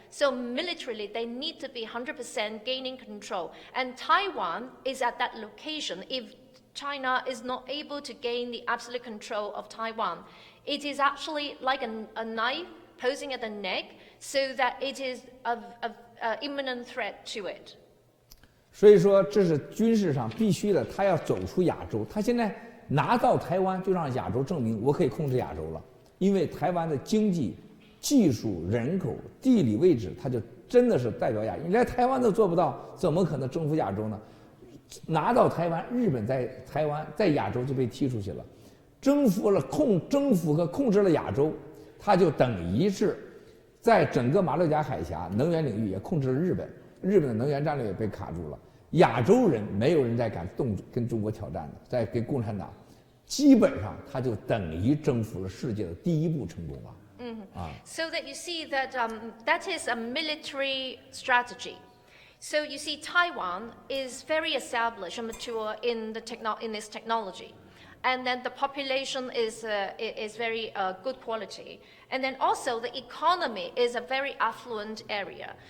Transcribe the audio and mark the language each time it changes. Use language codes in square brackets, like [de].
[en] So militarily, they need to be 100% gaining control. And Taiwan is at that location. If China is not able to gain the absolute control of Taiwan, it is actually like a knife posing at the neck, so that it is of imminent threat to it. [zh] 所以说，这是军事上必须的，他要走出亚洲。他现在拿到台湾，就让亚洲证明我可以控制亚洲了。因为台湾的经济、技术、人口、地理位置，它就真的是代表亚洲。你连台湾都做不到，怎么可能征服亚洲呢？拿到台湾，日本在台湾在亚洲就被踢出去了。征服和控制了亚洲，它就等于是在整个马六甲海峡能源领域也控制了日本。日本的能源战略也被卡住了，亚洲人没有人再敢跟中国挑战的，在跟共产党，基本上他就等于征服了世界的第一步成功了。 [en] So that you see that that is a military strategy. So you see, Taiwan is very established and mature in this technology. And then the population is very good quality. And then also the economy is a very affluent area.